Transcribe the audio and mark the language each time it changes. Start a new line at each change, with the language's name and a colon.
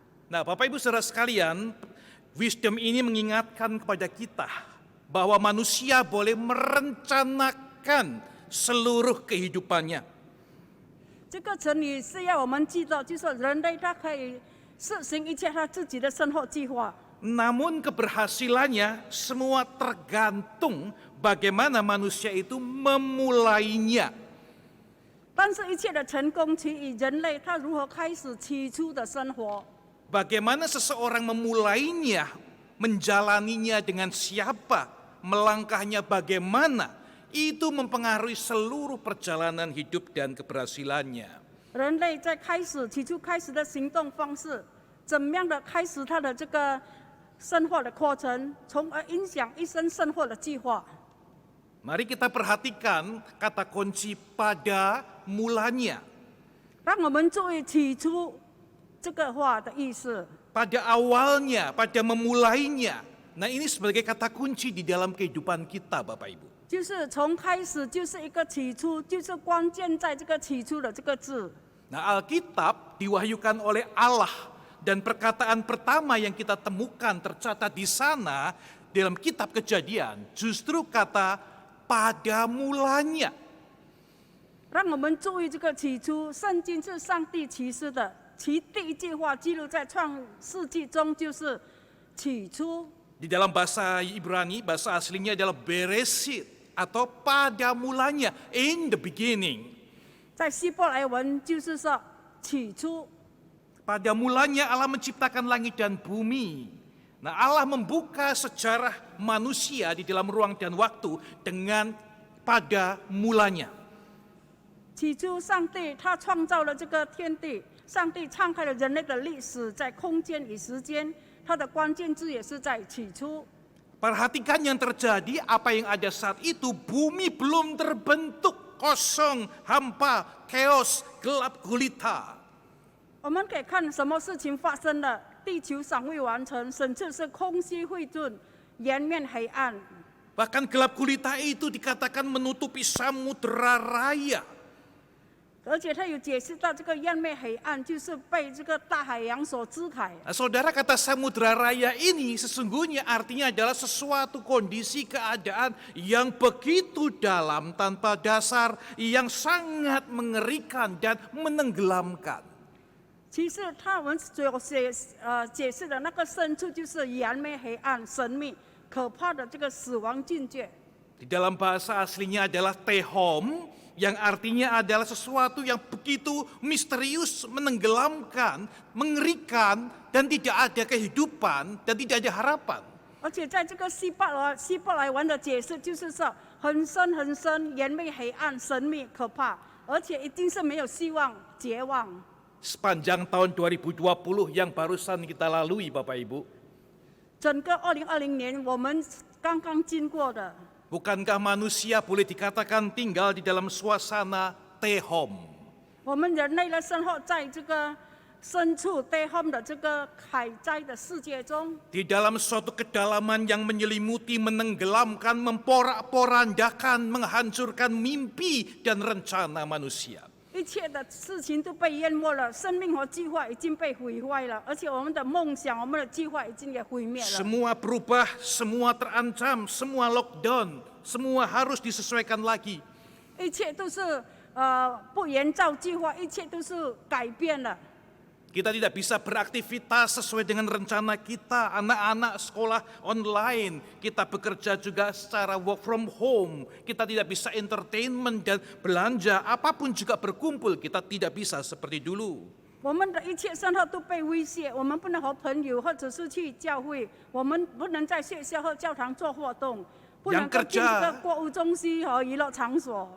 Indonesian: Nah, Bapak Ibu Saudara sekalian, wisdom ini mengingatkan kepada kita bahwa manusia boleh merencanakan seluruh kehidupannya.
Chinese: 这个成语是要我们记得，就是人类他可以实行一切他自己的生活计划。
Indonesian: Namun keberhasilannya semua tergantung bagaimana manusia itu memulainya.
Chinese: 但是，一切的成功起于人类他如何开始起初的生活。
Indonesian: Bagaimana seseorang memulainya, menjalaninya dengan siapa, melangkahnya bagaimana, itu mempengaruhi seluruh perjalanan hidup dan keberhasilannya.
Chinese: 人类在起初开始的行动方式，怎么样的开始他的这个生活的过程，从而影响一生生活的计划。
Indonesian: Mari kita perhatikan kata kunci pada mulanya.
Chinese: 让我们注意起初这个话的意思。
Indonesian: Pada awalnya, pada memulainya. Nah, ini sebagai kata kunci di dalam kehidupan kita, Bapak Ibu.
Chinese: 就是从开始就是一个起初，就是关键在这个起初的这个字。
Indonesian: Nah, Alkitab diwahyukan oleh Allah, dan perkataan pertama yang kita temukan tercatat di sana dalam kitab Kejadian justru kata pada mulanya.
Chinese: 让我们注意这个起初，圣经是上帝启示的，其第一句话记录在创世纪中，就是起初。
Indonesian: Di dalam bahasa Ibrani, bahasa aslinya adalah Beresit atau pada mulanya,
English: in the beginning.
Chinese: 在希伯来文就是说起初。
Indonesian: pada mulanya Allah menciptakan langit dan bumi. Nah, Allah membuka sejarah manusia di dalam ruang dan waktu dengan pada mulanya.
Chinese: 起初，上帝他创造了这个天地，上帝敞开了人类的历史，在空间与时间，它的关键字也是在起初。
Indonesian: Perhatikan yang terjadi, apa yang ada saat itu, bumi belum terbentuk, kosong, hampa, chaos, gelap gulita.
Chinese: 我们可以看什么事情发生了，地球尚未完成，甚至是空虚混沌，颜面黑暗。
Indonesian: Bahkan gelap gulita itu dikatakan menutupi samudera raya.
Chinese: 而且他有解释到，这个颜面黑暗就是被这个大海洋所支配。
Indonesian: Nah, saudara, kata samudera raya ini sesungguhnya artinya adalah sesuatu kondisi keadaan yang begitu dalam tanpa dasar, yang sangat mengerikan dan menenggelamkan.
Chinese: 其实他们所解释的那个深处，就是颜面黑暗、神秘、可怕的这个死亡境界。
Indonesian: Di dalam bahasa aslinya adalah tehom, yang artinya adalah sesuatu yang begitu misterius, menenggelamkan, mengerikan, dan tidak ada kehidupan, dan tidak ada harapan.
Chinese: 而且在这个希伯来文的解释，就是说很深很深，颜面黑暗、神秘、可怕，而且一定是没有希望、绝望。
Indonesian: Sepanjang tahun 2020 yang barusan kita lalui, Bapak Ibu,
Chinese: 整个2020年，我们刚刚经过的，
Indonesian: bukankah manusia boleh dikatakan tinggal di dalam suasana tehom?
Chinese: 我们人类的生活在这个深处悲痛的这个海灾的世界中，
Indonesian: Di dalam suatu kedalaman yang menyelimuti, menenggelamkan, memporak-porandakan, menghancurkan mimpi dan rencana manusia.
Chinese: 一切的事情都被淹没了，生命和计划已经被毁坏了，而且我们的梦想、我们的计划已经也毁灭了。
Indonesian: Semua berubah, semua terancam, semua lockdown, semua harus disesuaikan lagi.
Chinese: 一切都是不沿照计划，一切都是改变了。
Indonesian: Kita tidak bisa beraktivitas sesuai dengan rencana kita, anak-anak sekolah online, kita bekerja juga secara
English: work from home,
Indonesian: kita tidak bisa entertainment dan belanja, apapun juga berkumpul, kita tidak bisa seperti dulu.
Chinese: 我们的一切生活都被威胁，我们不能和朋友或者是去教会，我们不能在学校和教堂做活动，不能够进这个购物中心和娱乐场所。